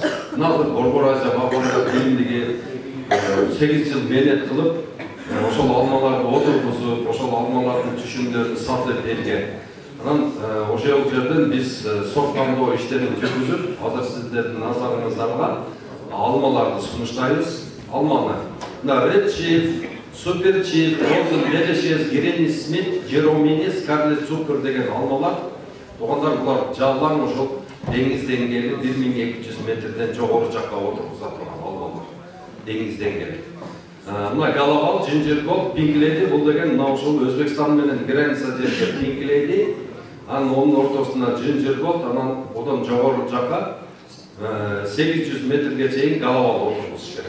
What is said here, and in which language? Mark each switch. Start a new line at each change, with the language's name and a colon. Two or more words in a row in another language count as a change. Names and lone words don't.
Kyrgyz: Мына Борбор Азия багында биримдиги 8 жыл мээнет кылып, ошол алмаларды отургузуп, ошол алмалардын түшүмдөрүн сатып элге. Анан ошол жерден биз сорт тандоо иштерин жүргүзүп, азыр сиздердин назарыңыздарга алмаларды сунуштайбыз. Алманы мына Red Chief, Super Chief, Golden Delicious, Granny Smith, Jeromini, Scarlet Super деген алмалар. Тугандар булар жалаң ошол деңиз деңгээли 1200 метрден жогору жакка отургуза турган алмалар. Деңиз деңгээли. Мына Галавал, Ginger Gold, Pink Lady бул деген мына ошол Өзбекстан менен граница жерде Pink Lady, анын онун ортосуна Ginger Gold, анан одан жогору жакка 800 метрге чейин Галавал отургузуш керек.